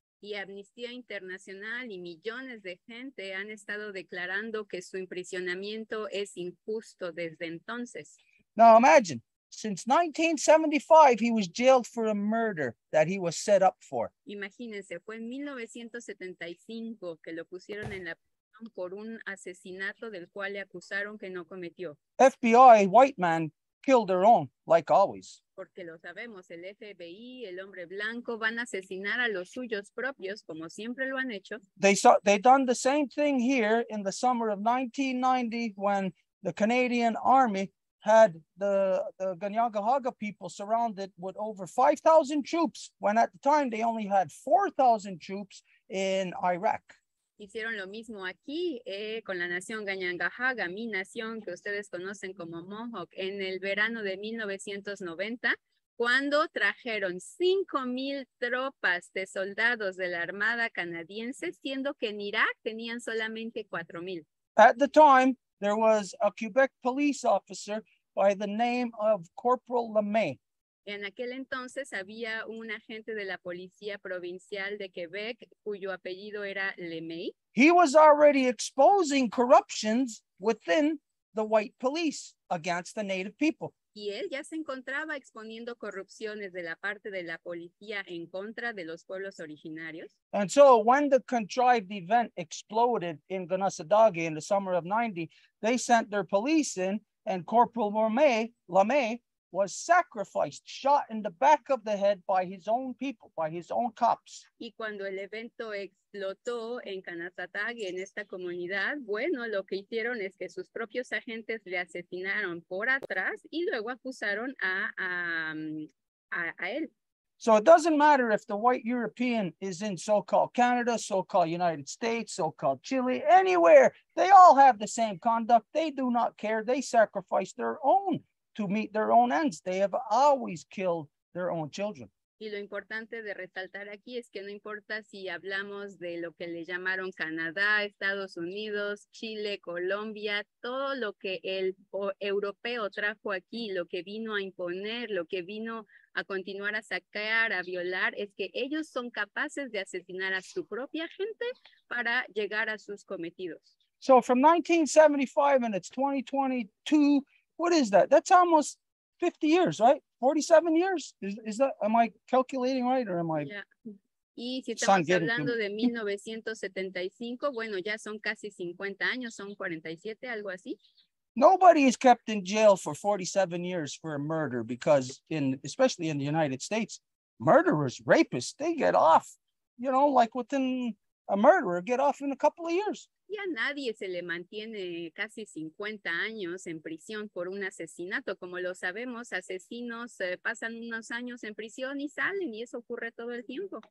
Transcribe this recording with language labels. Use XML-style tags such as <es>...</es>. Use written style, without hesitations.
<es>Y Amnistía Internacional y millones de gente han estado declarando que su imprisionamiento es injusto desde entonces.</es> <en>Now imagine, since 1975, he was jailed for a murder that he was set up for.</en> <es>Imagínense, fue en 1975 que lo pusieron en la prisión por un asesinato del cual le acusaron que no cometió.</es> <en>FBI, white man, killed their own, like always.</en> <es>Porque lo sabemos, el FBI, el hombre blanco, van a asesinar a los suyos propios, como siempre lo han hecho.</es> <en>They done the same thing here in the summer of 1990 when the Canadian Army had the Ganyangahaga people surrounded with over 5,000 troops, when at the time they only had 4,000 troops in Iraq.</en> <es>Hicieron lo mismo aquí con la nación Ganyangahaga, mi nación que ustedes conocen como Mohawk, en el verano de 1990, cuando trajeron 5,000 tropas de soldados de la Armada canadiense, siendo que en Irak tenían solamente 4,000.</es> <en>At the time, there was a Quebec police officer by the name of Corporal LeMay.</en> <es>En aquel entonces había un agente de la Policía Provincial de Quebec cuyo apellido era LeMay.</es> <en>He was already exposing corruptions within the white police against the native people.</en> <es>Y él ya se encontraba exponiendo corrupciones de la parte de la policía en contra de los pueblos originarios.</es> <en>And so when the contrived event exploded in Ganassadagi in the summer of 90, they sent their police in, and Corporal LeMay was sacrificed, shot in the back of the head by his own people, by his own cops.</en> <es>Y cuando el evento explotó en Kanasatagi, en esta comunidad, bueno, lo que hicieron es que sus propios agentes le asesinaron por atrás y luego acusaron a él.</es> <en>So it doesn't matter if the white European is in so-called Canada, so-called United States, so-called Chile, anywhere, they all have the same conduct. They do not care. They sacrifice their own to meet their own ends. They have always killed their own children.</en> <es>Y lo importante de resaltar aquí es que no importa si hablamos de lo que le llamaron Canadá, Estados Unidos, Chile, Colombia, todo lo que el europeo trajo aquí, lo que vino a imponer, lo que vino a continuar a saquear, a violar, es que ellos son capaces de asesinar a su propia gente para llegar a sus cometidos.</es> <en>So from 1975 and it's 2022, what is that? That's almost 50 years, right? 47 years? Is that, am I calculating right or am I?</en> <es>Yeah. Y si</es> <en>Son</en> <es>estamos</es> <en>getting</en> <es>hablando</es> <en>to-</en> <es>de 1975, bueno, ya son casi 50 años, son 47, algo así.</es> <en>Nobody is kept in jail for 47 years for a murder because especially in the United States, murderers, rapists, they get off, like within a murderer get off in a couple of years.</en> <es>Y a nadie se le mantiene casi 50 años en prisión por un asesinato. Como lo sabemos, asesinos pasan unos años en prisión y salen, y eso ocurre todo el tiempo.</es>